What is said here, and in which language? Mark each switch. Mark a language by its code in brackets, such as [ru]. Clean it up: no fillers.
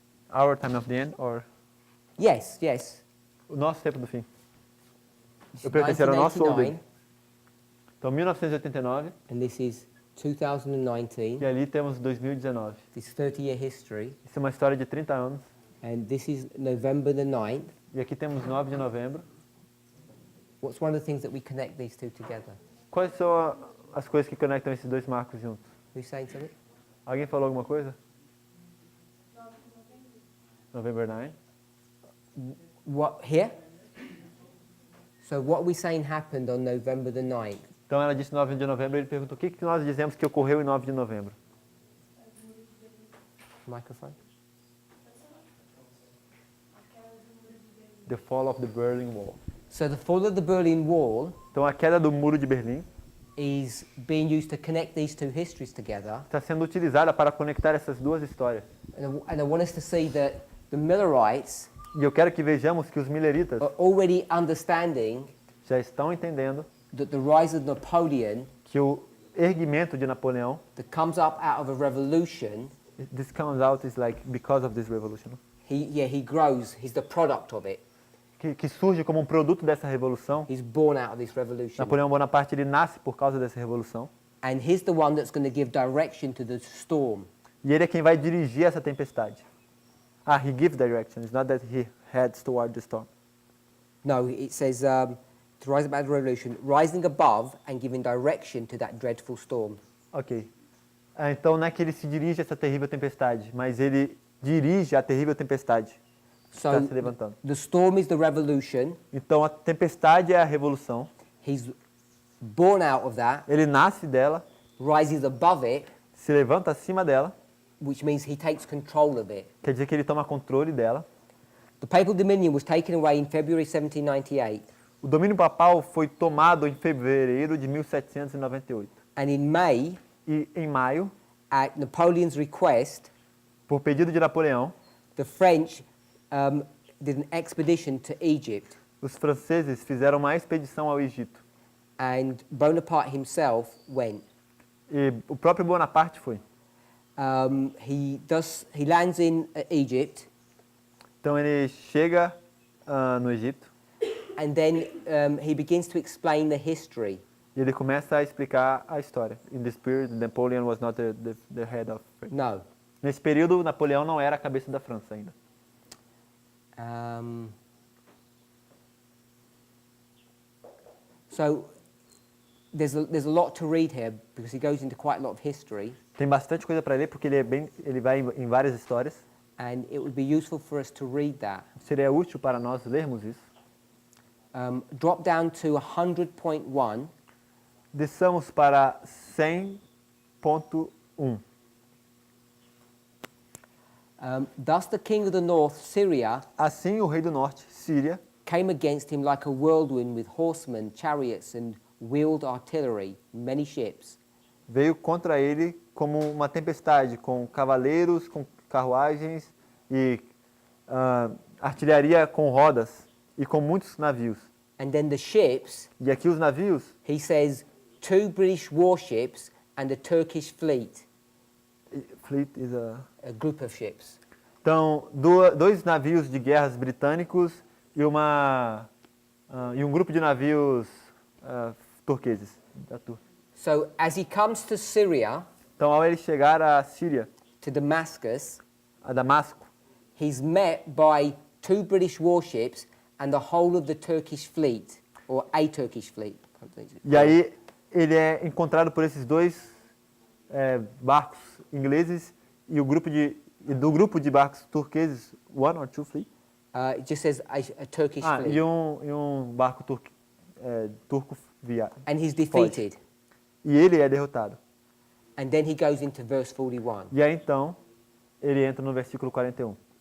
[en] Our time of the end, or Yes, yes. [pt] o nosso tempo do fim? [en] This [pt] Eu [en] is [pt] pertencer ao nosso ou [en] 1989, [pt] dele? Então, 1989, [en] and this is 2019. [pt] e ali temos 2019. [en] This 30-year history, [pt] Isso é uma história de 30 anos. [en] and this is November the 9th. [pt] E aqui temos 9 de novembro. [en] What's one of the things that we connect these two together? [pt] Quais são as coisas que conectam esses dois marcos juntos? [en] Who's saying something? [pt] Alguém falou alguma coisa? [en] November 9. What, here? So what are we saying happened on November the 9th? [pt] Então ela disse 9 de novembro e ele perguntou o que nós dizemos que ocorreu em 9 de novembro. [en] Microphone? The fall of the Berlin Wall. So the fall of the Berlin Wall [pt] Então a queda do muro de Berlim [en] is being used to connect these two histories together. [pt] está sendo utilizada para conectar essas duas histórias. [en] And I want us to see that the Millerites [pt] E eu quero que vejamos que os mileritas [en] are already understanding [pt] já estão entendendo [en] that the rise of Napoleon [pt] que o erguimento de Napoleão, [en] that comes up out of a revolution, this comes out is like because of this revolution, he grows, he's the product of it. [pt] que surge como um produto dessa revolução. [en] He's born out of this revolution. [pt] Napoleão Bonaparte ele nasce por causa dessa revolução [en] And he's the one that's going to give direction to the storm. [pt] e ele é quem vai dirigir essa tempestade. [en] He gives direction. It's not that he heads toward the storm. No, it says to rise above the revolution, rising above and giving direction to that dreadful storm. Ok. [pt] Então não é que ele se dirige a essa terrível tempestade, mas ele dirige a terrível tempestade que [en] So [pt] está se levantando. [en] the storm is the revolution. [pt] Então a tempestade é a revolução. [en] He's born out of that, [pt] Ele nasce dela, [en] rises above it, [pt] se levanta acima dela, [en] which means he takes control of it. [pt] quer dizer que ele toma controle dela. [en] The papal dominion was taken away in February 1798, [pt] O domínio papal foi tomado em fevereiro de 1798. [en] and in May, [pt] E em maio, [en] at Napoleon's request, [pt] por pedido de Napoleão, [en] the French did an expedition to Egypt, [pt] os franceses fizeram uma expedição ao Egito. [en] and Bonaparte himself went. [pt] E o próprio Bonaparte foi. [en] He lands in Egypt, [pt] Então ele chega no Egito, [en] And then he begins to explain the history. [pt] E ele começa a explicar a história. [en] In this period, Napoleon was not the head of France. [pt] No. Nesse período, Napoleão não era a cabeça da França ainda. [en] So there's a lot to read here because he goes into quite a lot of history, [pt] Tem bastante coisa para ler porque ele vai em várias histórias. [en] and it would be useful for us to read that. [pt] Seria útil para nós lermos isso. [en] Drop down to 100.1. [pt] Desçamos para 100.1. [en] Thus the king of the north, Syria, [pt] Assim o rei do norte, Síria, [en] came against him like a whirlwind with horsemen, chariots, and wheeled artillery, many ships. [pt] veio contra ele como uma tempestade, com cavaleiros, com carruagens e artilharia com rodas e com muitos navios. [en] And then the ships, [pt] E aqui os navios, [en] he says, 2 British warships and a Turkish fleet, fleet is a... a group of ships. [pt] Então, dois navios de guerras britânicos e um grupo de navios turqueses. Da Turquia. [en] So as he comes to Syria, [pt] Então, ao ele chegar à Síria, [en] to Damascus, [pt] a Damasco, [en] he's met by 2 British warships and the whole of the Turkish fleet, or a Turkish fleet. [pt] e aí ele é encontrado por esses dois barcos ingleses e do grupo de barcos turqueses, [en] one or two fleet, It just says a Turkish fleet. [pt] e um barco turco via. [en] And he's defeated. [pt] E ele é derrotado. [en] And then he goes into verse 41. [pt] E aí então ele entra no versículo 41.